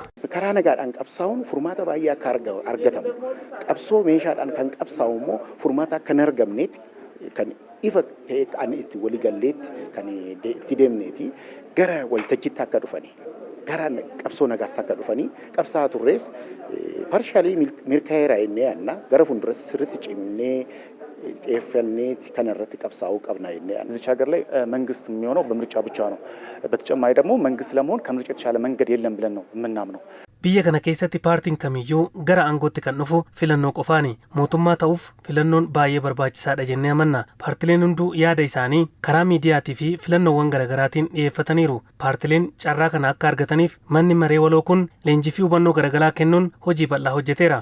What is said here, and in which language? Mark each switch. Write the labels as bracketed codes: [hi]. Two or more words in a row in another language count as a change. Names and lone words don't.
[om] Karaa nagaadhaan qabsaa'uun furmaata baay'ee akka argatamu qabsoo meeshaadhaan kan qabsaa'u immoo furmaata akka hin argamneeti kan ifa ta'e kan itti waliigalleetti kan itti deemneeti gara waltajjiitti akka dhufanii gara qabsoo nagaatti akka dhufanii qabsaa'aa turrees parshaalii mirkaa'eeraa innee yaadna gara fuulduras sirriitti cimnee xeeffannee kanarratti qabsaa'uu qabna innee yaadna. [am] እዚች ሀገር ላይ መንግስት የሚሆነው በምርጫ ብቻ ነው። በተጨማሪ ደግሞ መንግስት ለመሆን ከምርጫ የተሻለ መንገድ የለም ብለን ነው የምናምነው። [om] Biyya kana keessatti paartiin kamiyyuu gara aangootti kan dhufu filannoo qofaani. Mootummaa ta'uuf filannoon baay'ee barbaachisaadha jennee amanna. Paartileen hunduu yaada isaanii karaa miidiyaatii fi filannoowwan garaagaraatiin dhiyeeffataniiru. Paartileen carraa kana akka argataniif manni maree waloo kun leenjii fi hubannoo garaagaraa kennuun hojii bal'aa hojjeteera.